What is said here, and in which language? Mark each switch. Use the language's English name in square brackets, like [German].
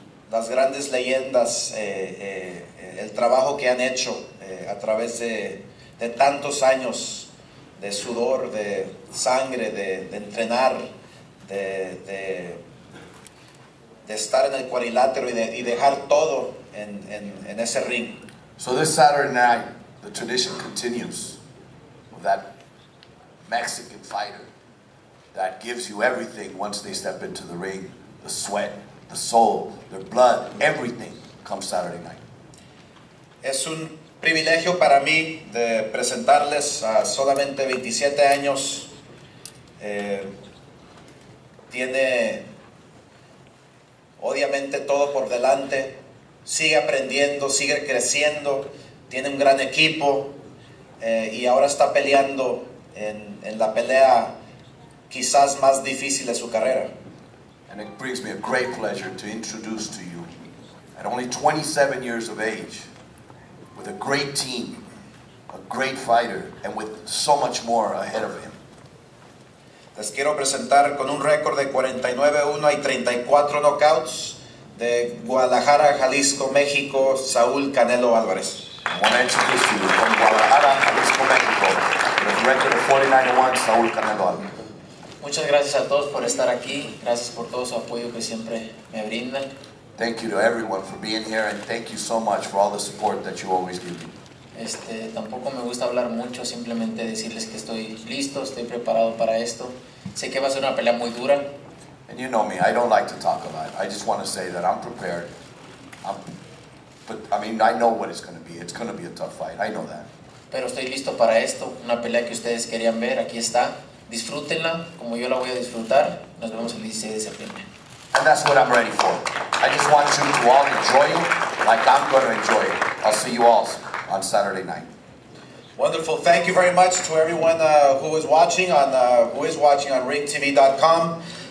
[Spanish] las grandes leyendas, el trabajo que han hecho a través de tantos años de sudor, de sangre, de entrenar, de estar en el cuadrilátero y dejar todo en ese ring. [English] So this Saturday night, the tradition continues of that Mexican fighter that gives you everything once they step into the ring. The sweat, the soul, their blood, everything comes Saturday night. [Spanish] Es un privilegio para mí de presentarles a solamente 27 años. Tiene obviamente todo por delante, sigue aprendiendo, sigue creciendo, tiene un gran equipo y ahora está peleando en la pelea quizás más difícil de su carrera. [English] And it brings me a great pleasure to introduce to you, at only 27 years of age, with a great team, a great fighter, and with so much more ahead of him. [Spanish] Les quiero presentar con un récord de 49-1 y 34 knockouts de Guadalajara, Jalisco, México, Saúl Canelo Alvarez. [English] I want to introduce to you from Guadalajara, Jalisco, Mexico, with a record of 49-1, Saúl Canelo Alvarez. [Spanish] Muchas gracias a todos por estar aquí, gracias por todo su apoyo que siempre me brindan. [English] Thank you to everyone for being here, and thank you so much for all the support that you always give me. [Spanish] Tampoco me gusta hablar mucho, simplemente decirles que estoy listo, estoy preparado para esto. Sé que va a ser una pelea muy dura. [English] And you know me, I don't like to talk a lot. I just want to say that I'm prepared. But I mean, I know what it's going to be. It's going to be a tough fight. I know that. [Spanish] Pero estoy listo para esto, una pelea que ustedes querían ver, aquí está. Disfrútenla como yo la voy a disfrutar. Nos vemos el 16 de septiembre. [English] And that's what I'm ready for. I just want you to all enjoy it like I'm going to enjoy it. I'll see you all on Saturday night. Wonderful. Thank you very much to everyone who is watching on ringtv.com.